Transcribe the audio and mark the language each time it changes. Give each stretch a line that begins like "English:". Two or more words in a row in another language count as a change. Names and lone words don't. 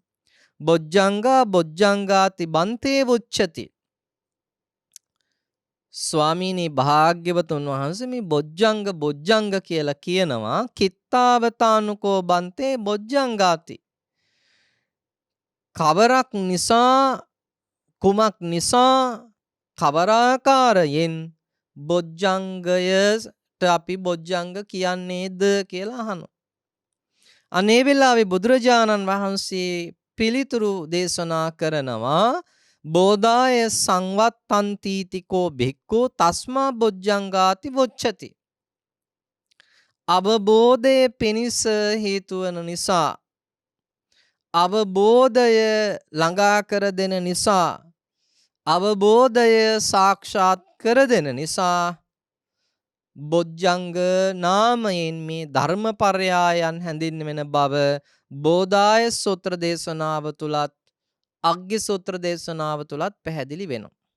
Pali: බොජ්ජංගාති බන්තේ වුච්චති
Sinhala: ස්වාමීනි භාග්‍යවතුන් වහන්සේ මේ බොජ්ජංග කියලා කියනවා
Pali: කිත්තාවතානුකෝ බන්තේ බොජ්ජංගාති
Sinhala: කවරක් නිසා කුමක් නිසා කවරාකාරයෙන් බොජ්ජංගයට අපි බොජ්ජංග කියන්නේද කියලා අහනවා. අනේ වෙලාවේ බුදුරජාණන් වහන්සේ පිළිතුරු දේශනා කරනවා
Pali: බෝධාය සංවත්තන්තිතිකෝ භික්ඛු තස්මා බොජ්ජංගාති වොච්චති.
Sinhala: අවබෝධය පිණිස හේතු වන නිසා අවබෝධය ළඟා කර දෙන නිසා අවබෝධය සාක්ෂාත් කර දෙන නිසා බොජ්ජංග නාමයෙන් මේ ධර්මපර්යායන් හැඳින්වෙන බව බෝධාය සූත්‍ර දේශනාව තුලත් අග්ගි සූත්‍ර දේශනාව තුලත් පැහැදිලි වෙනවා.